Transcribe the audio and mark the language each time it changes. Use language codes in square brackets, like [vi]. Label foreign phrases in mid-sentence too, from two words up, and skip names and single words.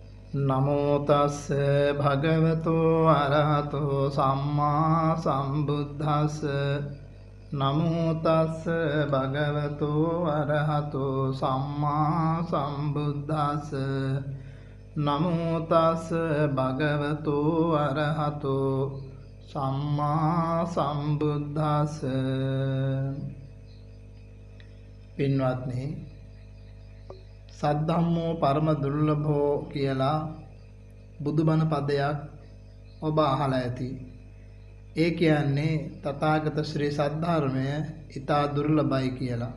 [pi] නමෝ තස්ස භගවතු අරහතෝ සම්මා සම්බුද්දස්ස නමෝ තස්ස භගවතු අරහතෝ සම්මා සම්බුද්දස්ස නමෝ තස්ස භගවතු අරහතෝ සම්මා සම්බුද්දස්ස. [si] පින්වත්නි, [pi] සද්ධම්මෝ පරම දුර්ලභෝ [si] කියලා බුදුබණ පදයක් ඔබ අහලා ඇති. ඒ කියන්නේ තථාගත ශ්‍රී සද්ධර්මය ඊතා දුර්ලභයි කියලා.